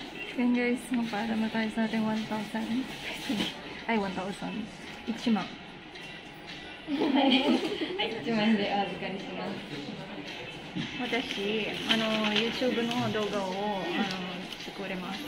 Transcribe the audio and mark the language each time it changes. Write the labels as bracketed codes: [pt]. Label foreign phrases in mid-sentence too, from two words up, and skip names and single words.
[tl] Yan guys, magpaalam na tayo sa ating 1,000. Ay, 1,000. 1 万。 [ja] はい、1万円でお預かりします。私、YouTube の動画を、作れます。